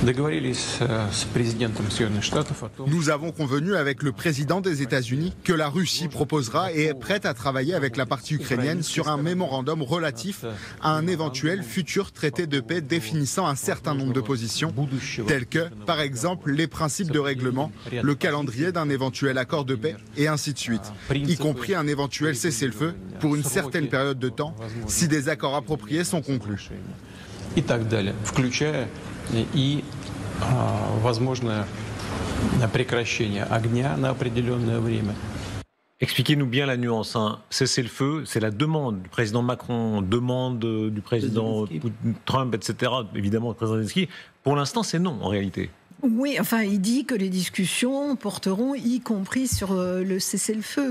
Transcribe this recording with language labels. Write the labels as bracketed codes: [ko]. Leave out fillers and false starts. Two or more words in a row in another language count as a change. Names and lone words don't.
[fr] Nous avons convenu avec le président des États-Unis que la Russie proposera et est prête à travailler avec la partie ukrainienne sur un mémorandum relatif à un éventuel futur traité de paix définissant un certain nombre de positions, telles que, par exemple, les principes de règlement, le calendrier d'un éventuel accord de paix et ainsi de suite, y compris un éventuel cessez-le-feu pour une certaine période de temps, si des accords appropriés sont conclus. [ru] И так далее, включая и возможное прекращение огня на определенное время. [fr] Expliquez-nous bien la nuance. Cessez-le-feu, c'est la demande du président Macron, demande du président Trump, etc. Évidemment, le président Zelensky. Pour l'instant, c'est non, en réalité. Oui, enfin, il dit que les discussions porteront, y compris sur le cessez-le-feu.